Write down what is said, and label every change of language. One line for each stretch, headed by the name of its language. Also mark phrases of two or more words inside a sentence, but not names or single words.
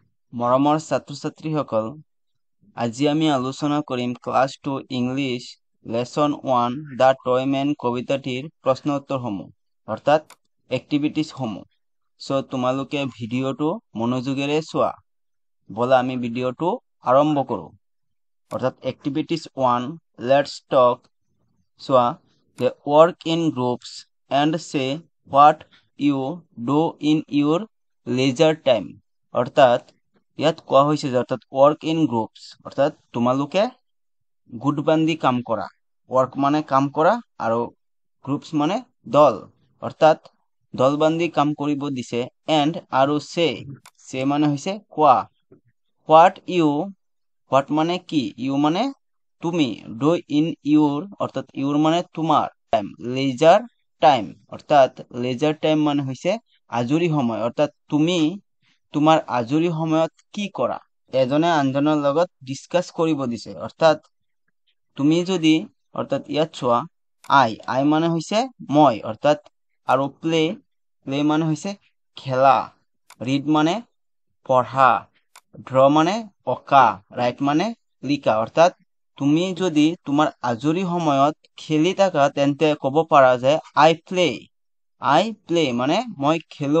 Assamese: মৰমৰ ছাত্ৰ-ছাত্ৰীসকল, আজি আমি আলোচনা কৰিম
English: class 2 English lesson 1
Assamese: দ্য টয়মেন কবিতাটিৰ প্ৰশ্ন উত্তৰসমূহ অৰ্থাৎ এক্টিভিটিজসমূহ। সো তোমালোকে ভিডিঅ'টো মনোযোগেৰে চোৱা। বলা আমি ভিডিঅ'টো আৰম্ভ কৰোঁ। অৰ্থাৎ
English: activities 1 let's talk.
Assamese: চোৱা,
English: the work in groups and say what you do in your leisure time।
Assamese: অৰ্থাৎ ইয়াত কোৱা হৈছে যে অৰ্থাৎ
English: work in groups
Assamese: অৰ্থাৎ তোমালোকে গোট বান্ধি কাম কৰা। work মানে কাম কৰা আৰু groups মানে দল অৰ্থাৎ দল বান্ধি কাম কৰিব দিছে। and আৰু say মানে হৈছে কোৱা। what মানে কি, you মানে তুমি,
English: do in your
Assamese: অৰ্থাৎ your মানে তোমাৰ,
English: time leisure time
Assamese: অৰ্থাৎ
English: leisure time
Assamese: মানে হৈছে আজৰি সময় অৰ্থাৎ তুমি তোমাৰ আজৰি সময়ত কি কৰা। এজনে আনজনৰ লগত ডিসকাস কৰিব দিছে অৰ্থাৎ তুমি যদি অৰ্থাৎ ইয়াত চোৱা I মানে হৈছে মই অৰ্থাৎ আৰু play মানে হৈছে খেলা, read মানে পঢ়া, draw মানে অঁকা, write মানে লিখা অৰ্থাৎ তুমি যদি তোমাৰ আজৰি সময়ত খেলি থাকা তেন্তে ক'ব পাৰা যে
English: I play
Assamese: মানে মই খেলো।